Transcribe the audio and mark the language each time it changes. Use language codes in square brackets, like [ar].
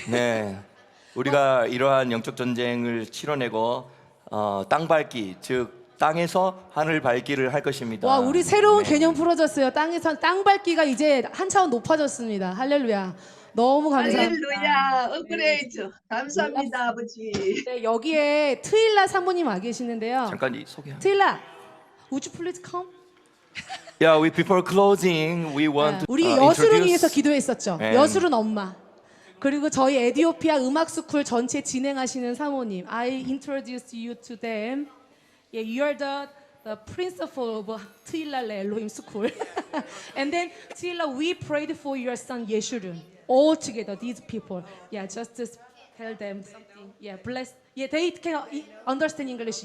[ko] 네, 우리가 이러한 영적 전쟁을 치러내고 땅 밟기, 즉 땅에서 하늘 밟기를 할 것입니다. 와, 우리 새로운 네. 개념 풀어졌어요. 땅에서 땅 밟기가 이제 한 차원 높아졌습니다. 할렐루야. 너무 감사합니다. 할렐루야. 업그레이드. 감사합니다, 아버지. 네, 여기에 트일라 사모님 와 계시는데요. 잠깐 소개. [en] 트일라, would you please come? Yeah, we before closing, we want to [ko] 우리 여술을 [en] introduce- [ko] 위해서 기도했었죠. 네. 여술은 엄마. 그리고 저희 에디오피아 음악 스쿨 전체 진행하시는 사모님. [en] I introduce you to them. Yeah, you are the principal of Tila Elohim School. And then Tila, we prayed for your son Yeshurun. All together, these people. Yeah, just to tell them something. Yeah, bless. Yeah, they can understand English.